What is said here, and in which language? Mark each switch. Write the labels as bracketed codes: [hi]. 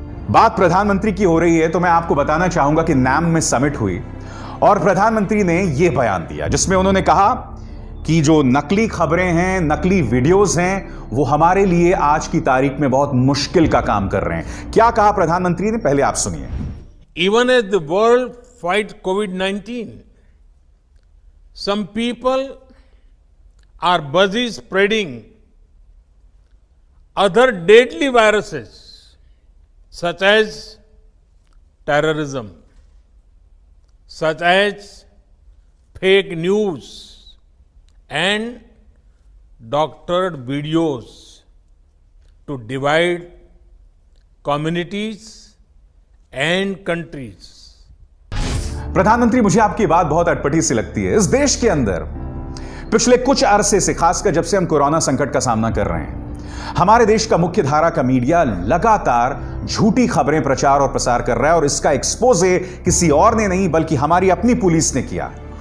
[hi] बात प्रधानमंत्री की हो रही है तो मैं आपको बताना चाहूंगा कि नाम में समिट हुई और प्रधानमंत्री ने यह बयान दिया जिसमें उन्होंने कहा कि जो नकली खबरें हैं, नकली वीडियोस हैं, वो हमारे लिए आज की तारीख में बहुत मुश्किल का काम कर रहे हैं। क्या कहा प्रधानमंत्री ने, पहले आप सुनिए। [en] Even as the world fights COVID-19, some people are busy spreading other deadly viruses such as terrorism, such as fake news and doctored videos to divide communities and countries. [hi] प्रधानमंत्री, मुझे आपकी बात बहुत अटपटी सी लगती है। इस देश के अंदर पिछले कुछ अरसे से, खासकर जब से हम कोरोना संकट का सामना कर रहे हैं, हमारे देश का मुख्य धारा का मीडिया लगातार झूठी खबरें प्रचार और प्रसार कर रहा है और इसका एक्सपोजे किसी और ने नहीं बल्कि हमारी अपनी पुलिस ने किया।